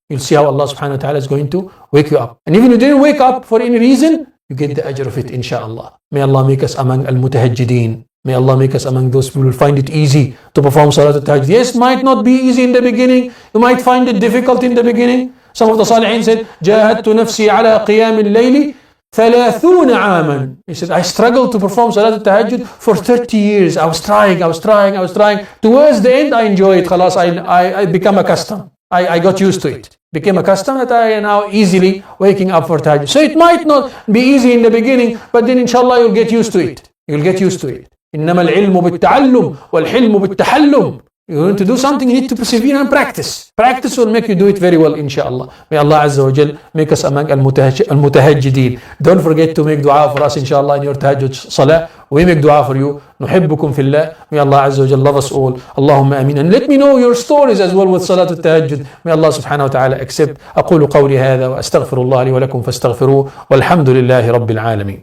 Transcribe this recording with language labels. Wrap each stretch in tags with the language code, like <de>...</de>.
<en>You'll see how Allah subhanahu wa ta'ala is going to wake you up. And even if you didn't wake up for any reason, you get the ajr of it, inshaAllah. May Allah make us among al-mutahajjideen. May Allah make us among those people who find it easy to perform Salat al-Tahajjud. Yes, it might not be easy in the beginning. You might find it difficult in the beginning. Some of the Salihin said,</en> <ar>جاهدت نفسي على قيام الليل 30 عاما.</ar> <en>He said, I struggled to perform Salat al-Tahajjud for 30 years. I was trying. Towards the end, I enjoy it. Khalas, I become accustomed. I got used to it. Became accustomed that I am now easily waking up for Tahajjud. So it might not be easy in the beginning, but then inshallah you'll get used to it.</en> <ar>إنما العلم بالتعلم والحلم بالتحلم.</ar> <en>You want to do something, you need to persevere and practice. Practice will make you do it very well, inshallah. May Allah Azza wa Jal make us among al-mutahajjideen. Don't forget to make dua for us, inshallah, in your tahajjud salah. We make dua for you.</en> <ar>نحبكم في الله.</ar> <en>May Allah Azza wa Jal love us all. Allahumma ameen. And let me know your stories as well with salat al-tahajjud. May Allah subhanahu wa ta'ala accept.</en> <ar>أقول قولي هذا وأستغفر الله لي ولكم فاستغفروه والحمد لله رب العالمين.</ar>